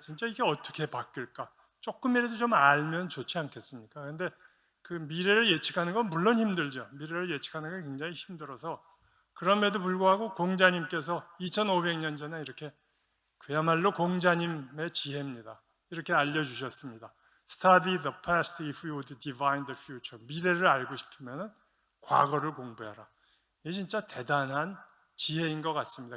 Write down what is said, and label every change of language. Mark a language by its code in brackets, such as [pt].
[ko] 진짜 이게 어떻게 바뀔까? 조금이라도 좀 알면 좋지 않겠습니까? 그런데 그 미래를 예측하는 건 물론 힘들죠. 미래를 예측하는 건 굉장히 힘들어서 그럼에도 불구하고 공자님께서 2500년 전에 이렇게 그야말로 공자님의 지혜입니다. 이렇게 알려주셨습니다. [en] Study the past if you would divine the future. [ko] 미래를 알고 싶으면 과거를 공부해라. 이게 진짜 대단한 지혜인 것 같습니다.